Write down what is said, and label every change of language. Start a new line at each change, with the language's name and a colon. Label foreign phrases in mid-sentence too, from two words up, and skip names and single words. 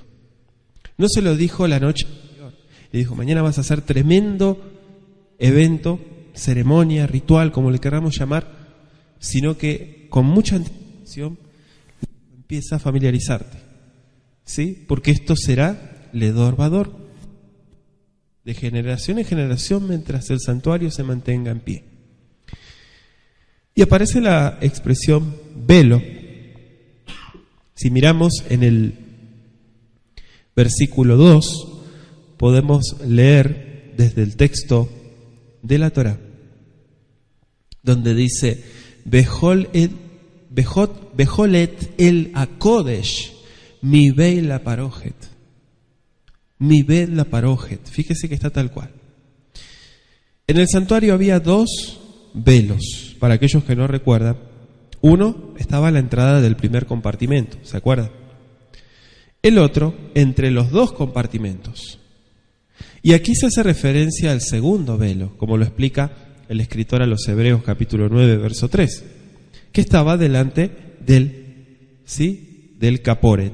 Spanish: No se lo dijo la noche anterior, le dijo: mañana vas a hacer tremendo evento, ceremonia, ritual, como le queramos llamar, sino que con mucha anticipación empieza a familiarizarte, ¿sí?
Hebrew: Porque esto será לדור ודור,
Spanish: de generación en generación, mientras el santuario se mantenga en pie. Y aparece la expresión velo. Si miramos en el versículo 2, podemos leer desde el texto de la Torá, donde dice:
Hebrew: בכל עת אל הקודש, מבית לפרכת. מבית לפרכת.
Spanish: Fíjese que está tal cual. En el santuario había dos velos, para aquellos que no recuerdan. Uno estaba a la entrada del primer compartimento, ¿se acuerdan? El otro entre los dos compartimentos. Y aquí se hace referencia al segundo velo, como lo explica el escritor a los Hebreos capítulo 9, verso 3, que estaba delante del caporet.